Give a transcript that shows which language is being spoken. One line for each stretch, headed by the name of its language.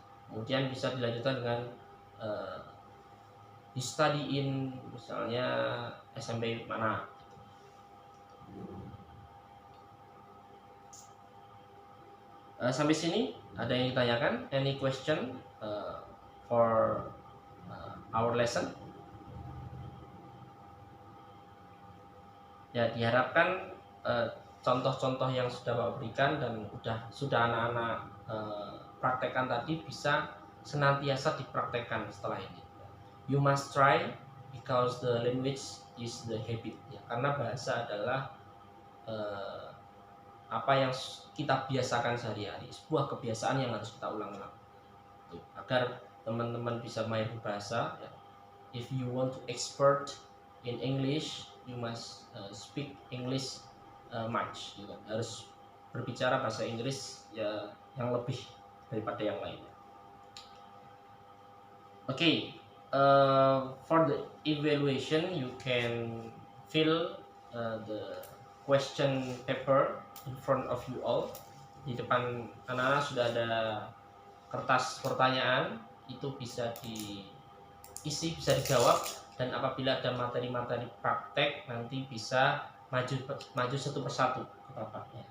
Indonesian: Kemudian bisa dilanjutkan dengan
English: he study in
Indonesian: misalnya SMP mana. Sampai sini ada yang ditanyakan?
English: Any question for our lesson?
Indonesian: Ya, diharapkan contoh-contoh yang sudah Bapak berikan dan sudah anak-anak praktekkan tadi bisa senantiasa dipraktekkan setelah ini.
English: You must try because the language is the habit.
Indonesian: Ya, karena bahasa adalah apa yang kita biasakan sehari-hari, sebuah kebiasaan yang harus kita ulang-ulang. Agar teman-teman bisa mahir bahasa, ya.
English: If you want to expert in English, you must speak English much.
Indonesian: Gitu. Harus berbicara bahasa Inggris ya yang lebih daripada yang lainnya.
English: Okay, for the evaluation, you can fill the question paper in front of you all.
Indonesian: Di depan anak-anak sudah ada kertas pertanyaan, itu bisa diisi, bisa dijawab, dan apabila ada materi-materi praktek nanti bisa maju satu persatu ke Bapak.